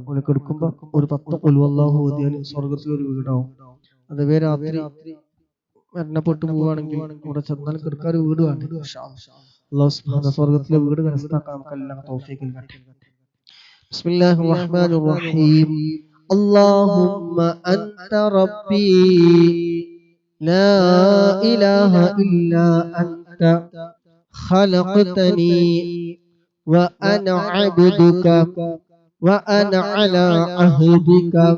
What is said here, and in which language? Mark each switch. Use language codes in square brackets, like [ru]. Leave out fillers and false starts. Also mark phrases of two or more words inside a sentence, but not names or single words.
[ml] ഓലൊക്കെ എടുക്കുമ്പോൾ ഒരു 10 [ar] قل هو الله [ml] ഓതിയാൽ സ്വർഗത്തിലൊരു വീടാവും. അതേ രാത്രി മരണപ്പെട്ടു പോവുകയാണെങ്കിൽ ഇവിടെ ചെന്നാൽ കിടക്കാൻ ഒരു വീട് വേണ്ട [ar] إن شاء الله. الله سبحانه [ml] സ്വർഗത്തിലെ വീട് കരസ്ഥമാക്കാൻ നമുക്ക് എല്ലാം തൗഫീഖ് നൽകട്ടെ. [ar] بسم الله الرحمن الرحيم. اللهم أنت ربي لا إله إلا أنت خلقتني وأنا عبدك وأنا على عهدك